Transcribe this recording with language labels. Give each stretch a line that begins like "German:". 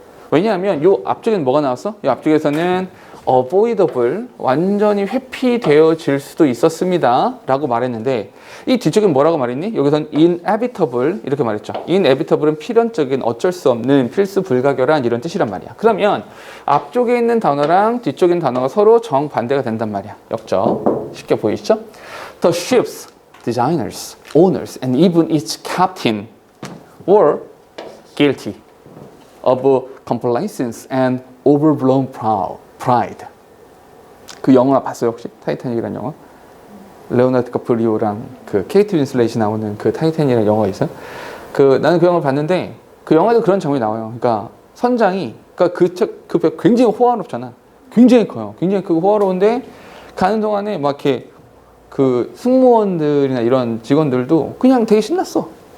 Korean: 왜냐하면 이 앞쪽에는 뭐가 나왔어? 이 앞쪽에서는 avoidable, 완전히 회피되어질 수도 있었습니다 라고 말했는데 이 뒤쪽엔 뭐라고 말했니? 여기서는 inevitable 이렇게 말했죠. inevitable은 필연적인, 어쩔 수 없는, 필수 불가결한 이런 뜻이란 말이야. 그러면 앞쪽에 있는 단어랑 뒤쪽에 있는 단어가 서로 정반대가 된단 말이야. 역적. 쉽게 보이시죠?
English: The ship's designers, owners, and even its captain were guilty of complacence and overblown pride.
Korean: 그 영화 봤어요 혹시? 타이타닉이라는 영화? 레오나르도 디카프리오랑 그 케이트 윈슬렛이 나오는 그 타이타닉이라는 영화 있어요? 나는 그 영화를 봤는데 그 영화에도 그런 장면이 나와요. 그러니까 선장이, 그러니까 그 배 굉장히 호화롭잖아. 굉장히 커요. 굉장히 크고 호화로운데 가는 동안에 막 이렇게 그 승무원들이나 이런 직원들도 그냥 되게 신났어.